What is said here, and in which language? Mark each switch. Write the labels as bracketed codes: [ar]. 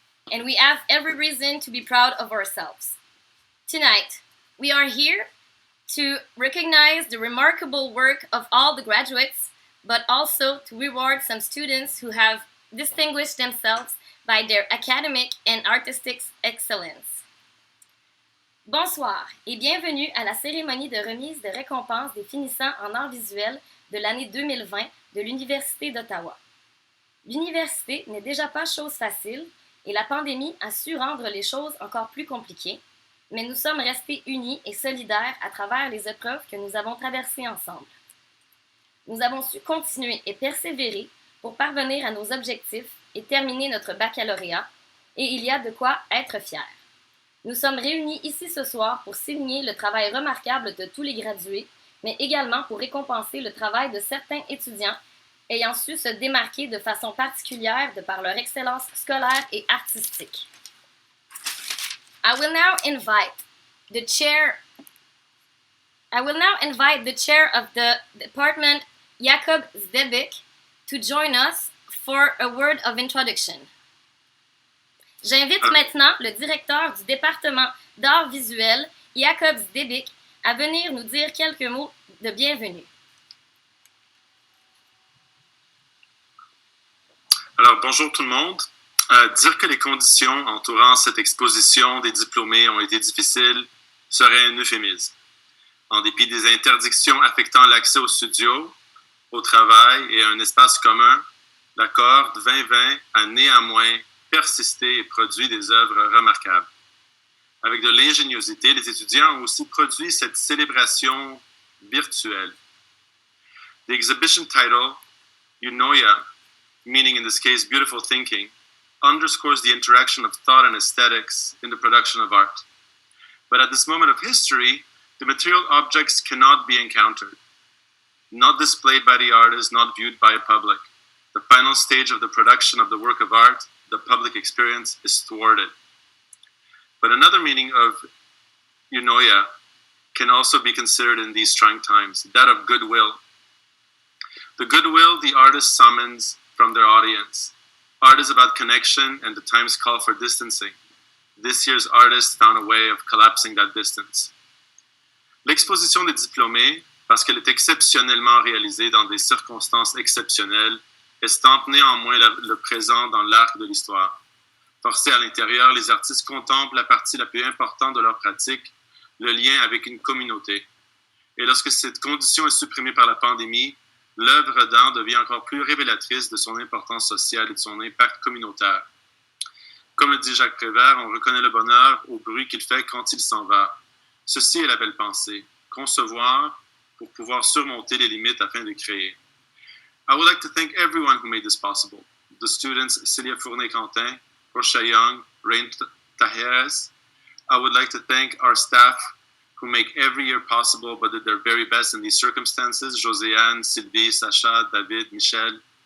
[en] And we have every reason to be proud of ourselves. Tonight, we are here to recognize the remarkable work of all the graduates, but also to reward some students who have distinguished themselves by their academic and artistic excellence. [fr] Bonsoir et bienvenue à la cérémonie de remise de récompenses des finissants en arts visuels de l'année 2020 de l'Université d'Ottawa. L'université n'est déjà pas chose facile et la pandémie a su rendre les choses encore plus compliquées, mais nous sommes restés unis et solidaires à travers les épreuves que nous avons traversées ensemble. Nous avons su continuer et persévérer pour parvenir à nos objectifs et terminer notre baccalauréat, et il y a de quoi être fier. Nous sommes réunis ici ce soir pour souligner le travail remarquable de tous les gradués, mais également pour récompenser le travail de certains étudiants ayant su se démarquer de façon particulière de par leur excellence scolaire et artistique. [en] I will now invite the chair of the department, Jakob Zdebik, to join us for a word of introduction. [fr] J'invite maintenant le directeur du département d'Arts Visuels, Jakob Zdebik, à venir nous dire quelques mots de bienvenue. Alors, bonjour tout le monde. Dire que les conditions entourant cette exposition des diplômés ont été difficiles serait un euphémisme. En dépit des interdictions affectant l'accès au studio, au travail et à un espace commun, la cohorte 2020 a néanmoins persisté et produit des œuvres remarquables. Avec de l'ingéniosité, les étudiants ont aussi produit cette célébration virtuelle. [en] The exhibition title, Eunoia, meaning in this case beautiful thinking, underscores the interaction of thought and aesthetics in the production of art. But at this moment of history, the material objects cannot be encountered, not displayed by the artist, not viewed by a public. The final stage of the production of the work of art, the public experience, is thwarted. But another meaning of Eunoia can also be considered in these trying times, that of goodwill. The goodwill the artist summons from their audience. Art is about connection, and the times call for distancing. This year's artist found a way of collapsing that distance. [fr] L'exposition des diplômés, parce qu'elle est exceptionnellement réalisée dans des circonstances exceptionnelles, estampe néanmoins le présent dans l'arc de l'histoire. Forcés à l'intérieur, les artistes contemplent la partie la plus importante de leur pratique, le lien avec une communauté. Et lorsque cette condition est supprimée par la pandémie, l'œuvre d'art devient encore plus révélatrice de son importance sociale et de son impact communautaire. Comme le dit Jacques Prévert, on reconnaît le bonheur au bruit qu'il fait quand il s'en va. Ceci est la belle pensée, concevoir pour pouvoir surmonter les limites afin de créer. [en] I would like to thank everyone who made this possible. The students Celia Fournier-Quentin, Portia Young, Rain Tajeres. I would like to thank our staff who make every year possible but did their very best in these circumstances, Joséanne, Sylvie, Sacha, David, Michel.